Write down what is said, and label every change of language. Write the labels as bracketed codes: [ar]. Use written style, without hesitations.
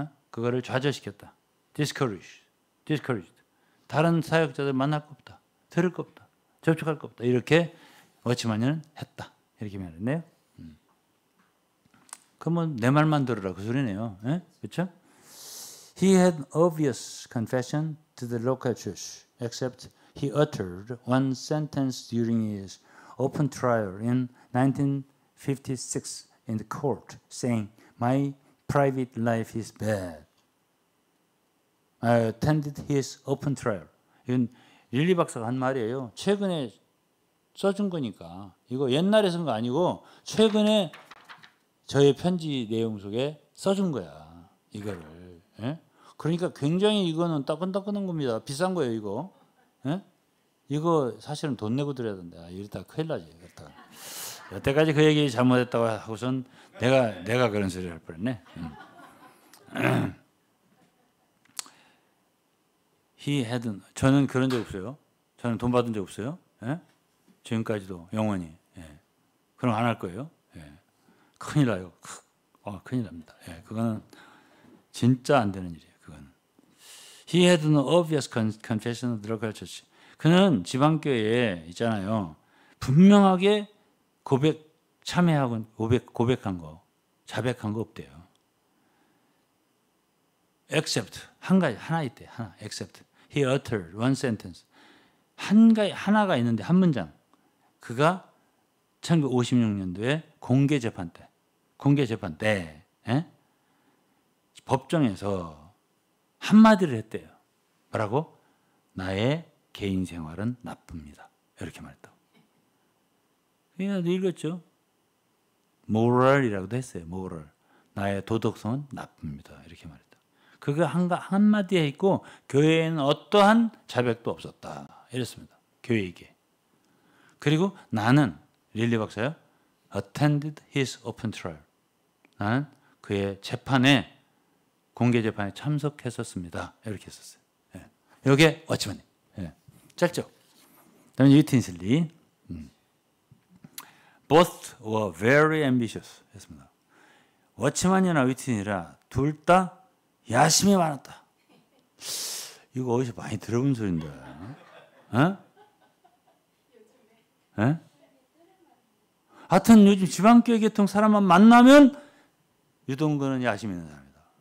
[ko] 그거를 좌절시켰다. discouraged. 다른 사역자들 만날 거 없다. 들을 거 없다. 접촉할 거 없다. 이렇게 워치만은 했다. 이렇게 말했네요. 그러면 내 말만 들으라 그 소리네요. 그렇죠? [en] He had obvious confession to the local church, except he uttered one sentence during his open trial in 1956 in the court, saying, "My private life is bad." I attended his open trial. [ko] 이건 릴리 박사가 한 말이에요. 최근에 써준 거니까. 이거 옛날에 쓴 거 아니고 최근에 저의 편지 내용 속에 써준 거야. 이거를. 그러니까 굉장히 이거는 따끈따끈한 겁니다. 비싼 거예요, 이거. 이거 사실은 돈 내고 드려야 된다. 이러다가 큰일 나지. 이러다가. 여태까지 그 얘기 잘못했다고 하고선 내가 그런 소리를 할 뻔했네. 저는 그런 적 없어요. 저는 돈 받은 적 없어요. 지금까지도 영원히. 그럼 안 할 거예요. 큰일 나요. 큰일 납니다. 그거는 진짜 안 되는 일이에요. 그거는. [en] He had an obvious confession of the local church. [ko] 그는 지방교회에 있잖아요. 분명하게 참회하고 고백한 거, 자백한 거 없대요. Except 하나 있대. 하나. [en] Except he uttered one sentence. [ko] 하나가 있는데 한 문장. 그가 1956년도에 공개 재판 때 법정에서 한마디를 했대요. 뭐라고? 나의 개인 생활은 나쁩니다. 이렇게 말했다고. 그냥 읽었죠. moral이라고도 했어요. [en] moral. [ko] 나의 도덕성은 나쁩니다. 이렇게 말했다. 그거 한마디에 있고 교회에는 어떠한 자백도 없었다. 이랬습니다. 교회에게. 그리고 나는 릴리 박사요. [en] attended his open trial. [ko] 나는 그의 재판에 공개 재판에 참석했었습니다. 이렇게 했었어요. 이게 워치만님. 짧죠? 그다음에 위튼슬리. [en] Both were very ambitious [ko] 했습니다. 워치만이나 위튼이라 둘 다 야심이 많았다. 이거 어디서 많이 들어본 소리인데. 하여튼 요즘 지방교회 계통 사람만 만나면 유동근은 야심 있는 사람이다.